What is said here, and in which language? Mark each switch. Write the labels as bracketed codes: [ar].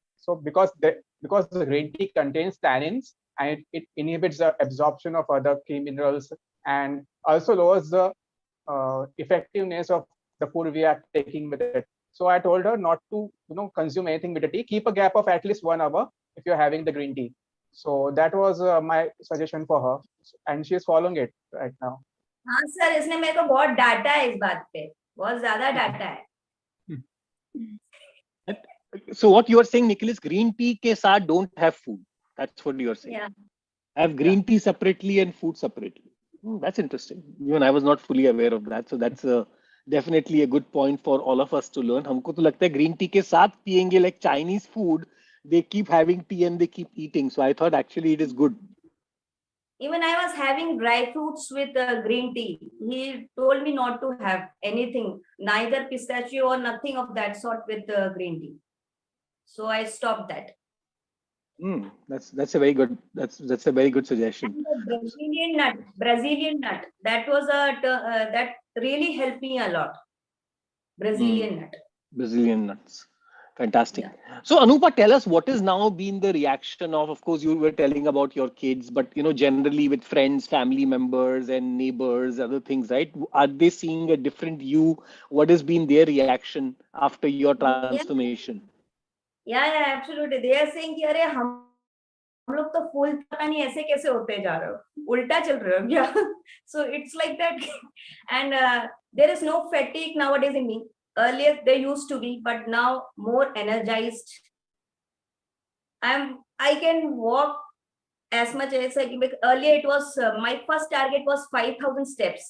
[en] So because the green tea contains tannins, and it inhibits the absorption of other key minerals, and also lowers the effectiveness of the food we are taking with it. So I told her not to consume anything with the tea. Keep a gap of at least 1 hour if you're having the green tea. So that was my suggestion for her, and she is following it right now. [hi] हाँ sir, इसने मेरे को बहुत डांटा है इस बात पे, बहुत ज्यादा डांटा है. [en] So what you are saying, Nikhil, is green tea [hi] ke saath [en] don't have food. That's what you are saying. Yeah. Have green tea separately and food separately. That's interesting. Even I was not fully aware of that. So that's definitely a good point for all of us to learn. [hi] हमको तो लगता है green tea के साथ पिएंगे [en] like Chinese food. They keep having tea and they keep eating. So I thought actually it is good. Even I was having dry fruits with green tea. He told me not to have anything, neither pistachio or nothing of that sort with green tea. So I stopped that. That's a very good that's a very good suggestion. And the Brazilian nut, that was that really helped me a lot. Brazilian nut. Brazilian nuts. Fantastic. Yeah. So Anupa, tell us what has now been the reaction of course, you were telling about your kids, but generally with friends, family members and neighbors, other things, right? Are they seeing a different you? What has been their reaction after your transformation? Yeah, absolutely. They are saying [hi] कि अरे हम लोग तो फूल पता नहीं ऐसे कैसे होते जा रहे हो, उल्टा चल रहे हो क्या? [en] So it's like that. And there is no fatigue nowadays in me. Earlier there used to be, but now more energized. I can walk as much as earlier it was my first target was 5,000 steps.